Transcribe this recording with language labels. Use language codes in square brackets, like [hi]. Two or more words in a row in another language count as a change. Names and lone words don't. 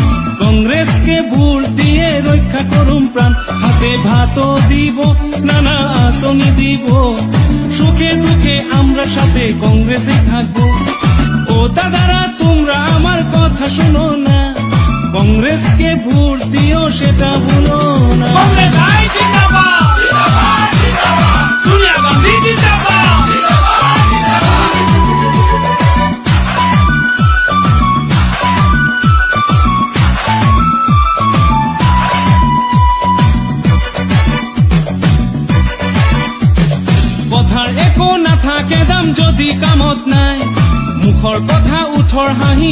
[bn] কংগ্রেসকে ভোট দিয়ে রক্ষা করুম প্রাণ হাতে ভাতও দিব নানা আঁচনি দিব সুখে দুঃখে আমরা সাথে কংগ্রেসে থাকবো ও দাদারা তোমরা আমার কথা শোনো না কংগ্রেসকে ভোট দিও সেটা ভুলো না কংগ্রেস আই জিন্দাবাদ জিন্দাবাদ জিন্দাবাদ সোনিয়া গান্ধী জিন্দাবাদ [as] কথাৰ একো নাথাকে দাম যদি কামত নাই মুখৰ কথা উঠৰ হাঁহি